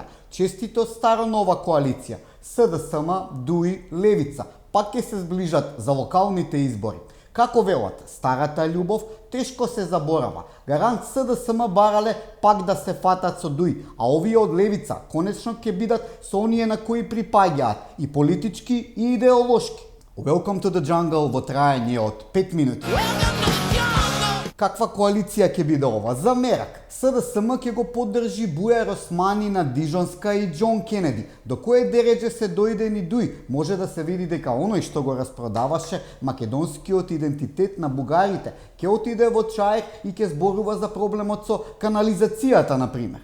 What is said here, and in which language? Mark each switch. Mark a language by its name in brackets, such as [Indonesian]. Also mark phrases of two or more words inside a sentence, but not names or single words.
[Macedonian] Честито старо-нова коалиција, СДСМ, ДУИ, Левица, пак ќе се сближат за локалните избори. Како велат, старата љубов тешко се заборава. Гарант СДСМ барале пак да се фатат со ДУИ, а овие од Левица конечно ќе бидат со оние на кои припаѓаат и политички и идеолошки. [English] Welcome to the jungle [Macedonian] во траење од 5 минути. Каква коалиција ќе биде ова? За мерак, СДСМ ќе го поддржи Бујар Османи на Дижонска и Џон Кенеди. До кое дереđe се дојде ни Дуј, може да се види дека оној што го распродаваше македонскиот идентитет на бугарите, ќе отиде во чаек и ќе зборува за проблемот со канализацијата, например.